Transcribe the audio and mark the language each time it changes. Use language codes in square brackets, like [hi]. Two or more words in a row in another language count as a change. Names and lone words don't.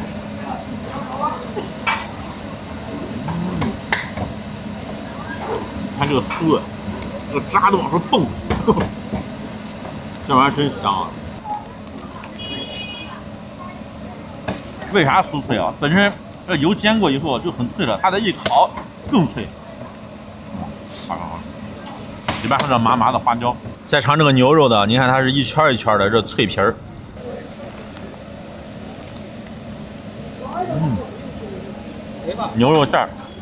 [zh] 看這個酥，這個渣都往出蹦，這玩意兒真香啊！為啥酥脆啊？本身這油煎過以後就很脆了，它再一烤更脆。好，裡邊還有麻麻的花椒。再嘗這個牛肉的，你看它是一圈一圈的這脆皮兒。牛肉馅兒。